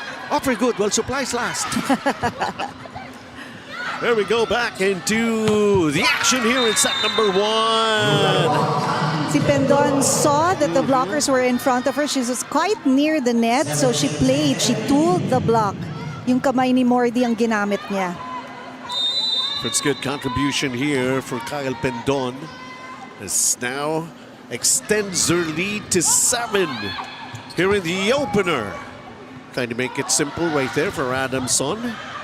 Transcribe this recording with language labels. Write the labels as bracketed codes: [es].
[en] Offer good while supplies last. There we go, back into the action here in set number 1. Si Pendon saw that the blockers were in front of her. She was quite near the net, so she played. She tooled the block. [tl] Yung kamay ni Mordi ang ginamit niya. [en] It's good contribution here for Kyle Pendon. As now extends her lead to 7 here in the opener. Trying to make it simple right there for Adamson.